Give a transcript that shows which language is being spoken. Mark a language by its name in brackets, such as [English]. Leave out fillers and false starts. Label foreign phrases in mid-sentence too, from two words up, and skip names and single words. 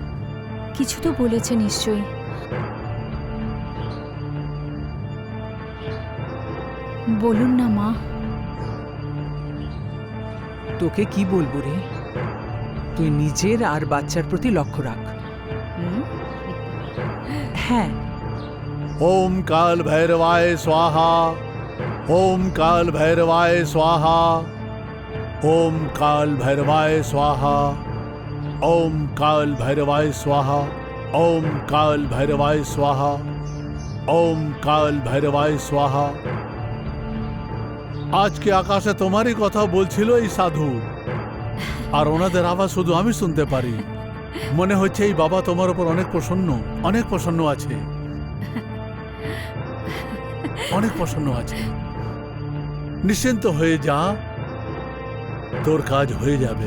[Bangla] কিছু তো বলেছে নিশ্চয়ই। বলুন না মা। তোকে কি বলবো রে? তুই নিজের আর বাচ্চার প্রতি লক্ষ্য রাখ। হুম? হ্যাঁ, [Sanskrit] ओम काल भैरवाय स्वाहा, ओम काल भैरवाय स्वाहा, ओम काल भैरवाय स्वाहा, ओम काल भैरवाय स्वाहा, ओम काल भैरवाय स्वाहा, ओम काल भैरवाय स्वाहा। [Bangla] आज के আকাশে তোমারই কথা বলছিল এই সাধু, আর ওনাদের আওয়াজ শুধু আমি শুনতে পারি। মনে হচ্ছে এই বাবা তোমার উপর অনেক প্রসন্ন আছে, অনেক প্রসন্ন আছে। নিশ্চিন্ত হয়ে যা, তোর কাজ হয়ে যাবে।